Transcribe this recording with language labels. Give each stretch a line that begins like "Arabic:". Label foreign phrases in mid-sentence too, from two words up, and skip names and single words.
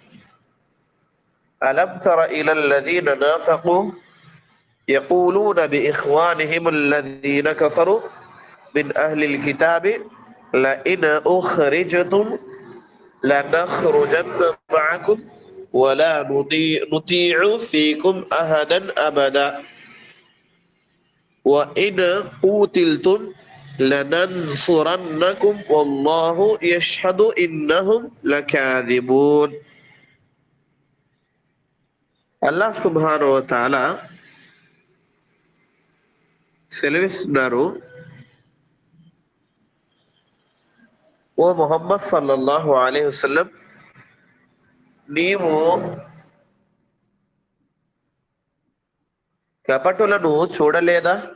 Arabic: ألم تر إلى الذين نافقوا يقولون لإخوانهم الذين كفروا من أهل الكتاب لئن أخرجتم لنخرجن معكم ولا نطيع فيكم أحدا أبدا وإن قوتلتم لننصرنكم والله يشهد إنهم لكاذبون. الله سبحانه وتعالى
Telugu: సెలవిస్తున్నారు, ఓ ముహమ్మద్
Arabic: صلى الله عليه وسلم,
Telugu: నీవు కపటులను చూడలేదా?